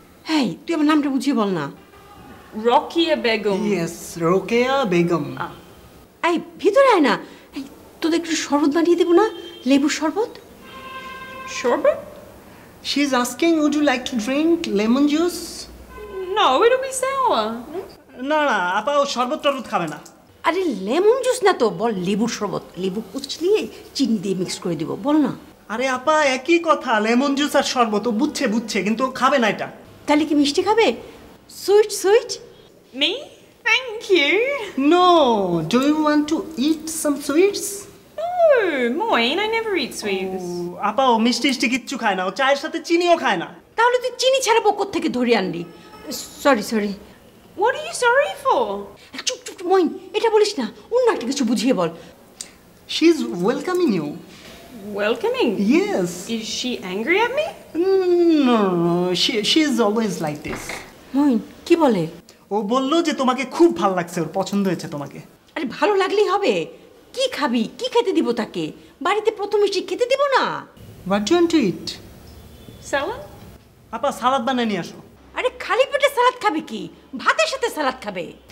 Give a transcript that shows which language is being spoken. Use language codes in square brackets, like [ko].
[bn] Hey, তুই আমার নামটা বুঝিয়ে বল না। Rokia Begum. Yes, Rokeya Begum. এই ভিতরে আয় না। এই তোদের একটু শরবত বানিয়ে দেবো না, লেবুর শরবত। [en] Sherbet? She's asking would you like to drink lemon juice? No, it'll be sour. [bn] না না আপা, ও শরবত টরবত খাবে না। আরে লেমন জুস না তো, বল লেবুর শরবত। লেবু কুচলিয়ে চিনি দিয়ে মিক্স করে দিব, বল না। আরে আপা একই কথা, লেমন জুস আর শরবত। ও বুঝছে কিন্তু ও খাবে না এটা। তাহলে কি মিষ্টি খাবে? Sweet sweet? [en] Me? Thank you. No, do you want to eat some sweets? No, Moin, I never eat sweets. [bn] আপা ও মিষ্টি কিচ্ছু খায় না, ও চায়ের সাথে চিনিও খায় না। তাহলে তুই চিনি ছাড়া পকর থেকে ধরে আনলি। Sorry. [en] What are you sorry for? [bn] চুপ মইন, এটা বলিস না, অন্য একটা কিছু বুঝিয়ে বল। [en] She is welcoming you. Welcoming? Yes. Is she angry at me? No, she is always like this. [bn] Moeen কি বলে? ও বললো যে তোমাকে খুব ভালো লাগছে, ওর পছন্দ হয়েছে তোমাকে। আরে ভালো লাগলেই হবে? কি খাবি, কি খেতে দিব তাকে? বাড়িতে প্রথম মিষ্টি খেতে দিব না? [en] What do you want to eat? Salad? [bn] আপা সালাদ বানিয়ে নিয়ে আসো। আরে খালি পেটে সালাদ খাবে কি? ভাতের সাথে সালাদ খাবে।